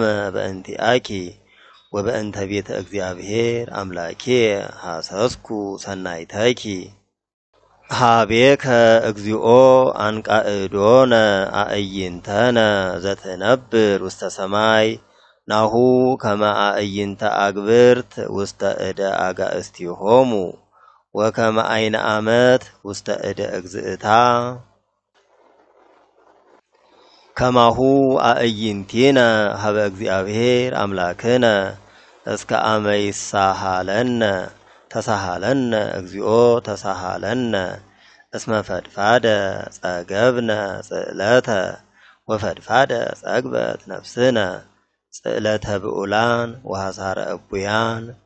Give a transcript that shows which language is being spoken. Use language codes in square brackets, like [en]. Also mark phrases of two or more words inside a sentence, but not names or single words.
[gez] በእንቲአኪ ወበእንተ ቤተ እግዚአብሔር አምላኪየ ሐሰስኩ ሰናይተኪ ሀቤከ እግዚኦ አንቃዕዶነ አዕይንተነ ዘትነብር ውስተ ሰማይ ናሁ ከመ አዕይንተ አግብርት ውስተ እደ አጋእዝቲሆሙ ወከመ አይነ አመት ውስተ እደ እግዝእታ ከማሁ አዕይንቲነ ሀበ እግዚአብሔር አምላክነ እስከ አመ ይሳሃለነ ተሳሃለነ እግዚኦ ተሳሃለነ እስመ ፈድፋደ ጸገብነ ጽዕለተ ወፈድፋደ ጸግበት ነፍስነ ጽዕለተ ብዑላን ወሐሳረ እቡያን